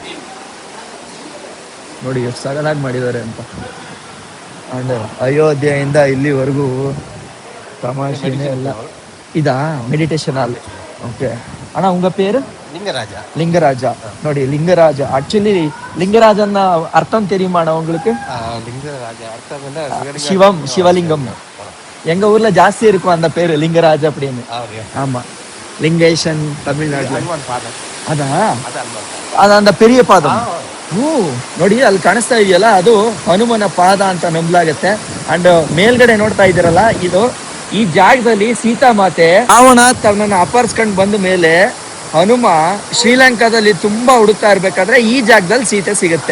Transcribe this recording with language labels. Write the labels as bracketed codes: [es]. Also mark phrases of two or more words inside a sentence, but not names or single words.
[kn] ನೋಡಿ ಎಷ್ಟು ಸಗಲಾಗಿ ಮಾಡಿದ್ದಾರೆ ಅಂತ. ಅಂಡ್ ಅಯೋಧ್ಯೆಯಿಂದ ಇಲ್ಲಿವರೆಗೂ ತಮಾಷೆನೇ ಎಲ್ಲ. ಇದಾ [en] meditation hall? [kn] ಓಕೆ ಅಣ್ಣ, [ta] உங்க பேரு? [kn] ಲಿಂಗರಾಜ. ನೋಡಿ ಲಿಂಗರಾಜ, ಆಕ್ಚುಲಿ ಲಿಂಗರಾಜನ್ನ ಅರ್ಥಂ [ta] தெரியுமா உங்களுக்கு? லிங்கராஜ அர்த்தம் [kn] ಶಿವಲಿಂಗಂ. [ta] எங்க ஊர்ல ஜாஸ்தி இருக்கும் அந்த பேரு லிங்கராஜ் அப்படின்னு. ஆமா, லிங்கேஷன் தமிழ்நாடு. [kn] ಅದಾ ಅದು [ta] அந்த பெரிய [kn] ಪಾದಂ. ನೋಡಿ ಅಲ್ಲಿ ಕಾಣಿಸ್ತಾ ಇದೆಯಲ್ಲ, ಅದು ಹನುಮನ ಪಾದ ಅಂತ ನಂಬಲಾಗತ್ತೆ. ಅಂಡ್ ಮೇಲ್ಗಡೆ ನೋಡ್ತಾ ಇದ್ದೀರಲ್ಲ, ಇದು ಈ ಜಾಗದಲ್ಲಿ ಸೀತಾಮಾತೆ ರಾವಣ ತನ್ನನ್ನು ಅಪಹರಿಸ್ಕೊಂಡು ಬಂದ ಮೇಲೆ ಹನುಮ ಶ್ರೀಲಂಕಾದಲ್ಲಿ ತುಂಬಾ ಹುಡುಕ್ತಾ ಇರ್ಬೇಕಾದ್ರೆ ಈ ಜಾಗದಲ್ಲಿ ಸೀತೆ ಸಿಗುತ್ತೆ.